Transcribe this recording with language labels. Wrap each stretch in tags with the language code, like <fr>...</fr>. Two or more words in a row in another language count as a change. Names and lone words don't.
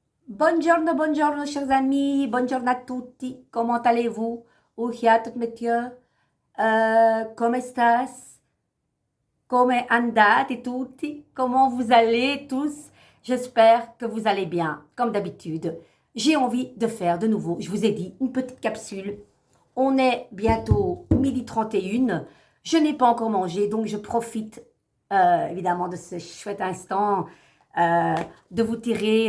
<it>Buongiorno, buongiorno,</it> <fr>chers amis.</fr> <it>Buongiorno a tutti.</it> <fr>Comment allez-vous? Uhiat monsieur.</fr> <es>Come estás?</es> <it>Come andate tutti?</it> <fr>Comment vous allez tous? J'espère que vous allez bien, comme d'habitude. J'ai envie de faire de nouveau, je vous ai dit, une petite capsule. On est bientôt 12h31. Je n'ai pas encore mangé, donc je profite évidemment de ce chouette instant euh, de vous tirer.</fr>